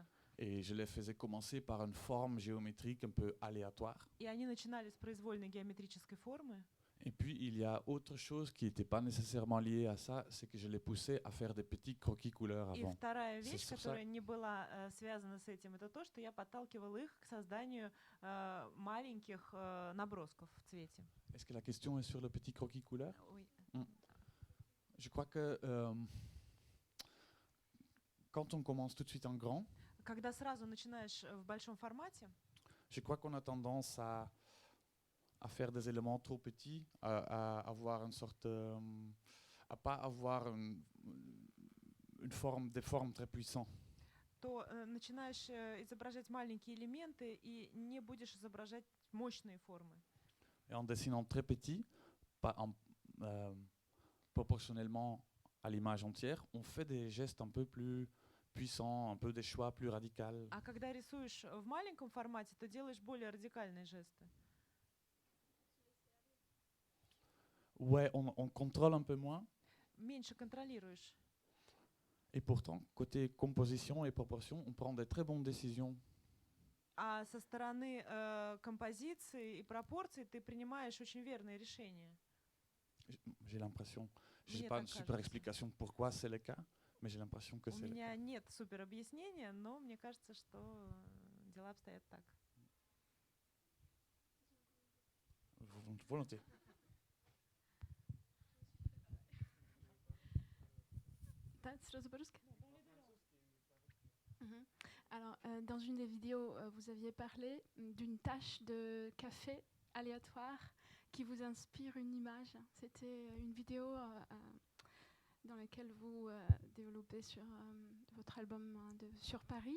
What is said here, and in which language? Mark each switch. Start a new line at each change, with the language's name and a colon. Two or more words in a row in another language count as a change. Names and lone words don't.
French: Et je les faisais commencer par une forme géométrique un peu aléatoire.
Russian: И они начинали с произвольной геометрической формы.
French: Et puis, il y a autre chose qui n'était pas nécessairement liée à ça, c'est que je les poussais à faire des petits croquis couleurs
Russian: И
French: avant.
Russian: вторая
French: C'est
Russian: вещь,
French: sur ça-
Russian: которая не была связана с этим, это то, что я подталкивала их к созданию маленьких набросков в цвете.
French: Est-ce que la question est sur le petit croquis couleur? Oui. Je crois que quand on commence tout de suite en grand,
Russian: Когда сразу начинаешь в большом формате,
French: je crois qu'on a tendance à faire des éléments trop petits, à avoir une sorte, à pas avoir une forme, des formes très puissantes.
Russian: то начинаешь изображать маленькие элементы и не будешь изображать мощные формы.
French: Et en dessinant très petit, proportionnellement à l'image entière, on fait des gestes un peu plus puissants, un peu des choix plus radicaux.
Russian: А когда рисуешь в маленьком формате, то делаешь более радикальные жесты.
French: Ouais, on contrôle un peu moins.
Russian: Меньше контролируешь.
French: Et pourtant, côté composition et proportion, on prend des très bonnes décisions.
Russian: А со стороны композиции и пропорций ты принимаешь очень верные решения.
French: J'ai l'impression. Je n'ai
Russian: Мне
French: pas
Russian: так
French: une super
Russian: кажется.
French: explication pourquoi c'est le cas, mais j'ai l'impression que
Russian: У
French: c'est le cas.
Russian: меня нет супер объяснения, но мне кажется, что дела обстоят так.
French: Volontiers.
Russian: Сразу по-русски? Mhm.
French: Alors, dans une des vidéos, vous aviez parlé d'une tache de café aléatoire qui vous inspire une image. C'était une vidéo dans laquelle vous développez sur votre album sur Paris.